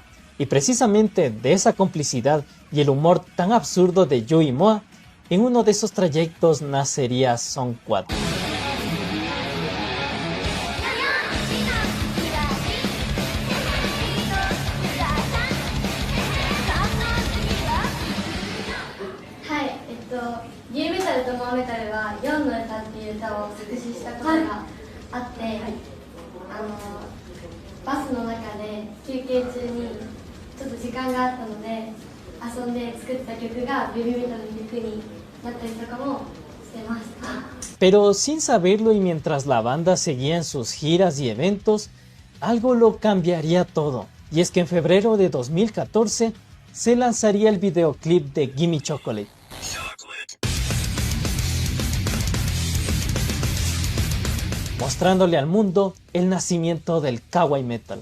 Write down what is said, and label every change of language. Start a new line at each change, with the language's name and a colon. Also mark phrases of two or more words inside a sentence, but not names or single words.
Spanish: Y precisamente de esa complicidad y el humor tan absurdo de Yu y Moa, en uno de esos trayectos nacería Son 4.
Japanese: New Metal と Moa Metal は4の歌っていう歌を作詞したことがあって、バスの中で休憩中にちょっと時間があったので遊んで作った曲がベビーメタルの曲になったりとかもしてました。
Spanish: Pero sin saberlo y mientras la banda seguía en sus giras y eventos, algo lo cambiaría todo. Y es que en febrero de 2014 se lanzaría el videoclip de Gimme Chocolate. Mostrándole al mundo el nacimiento del kawaii metal.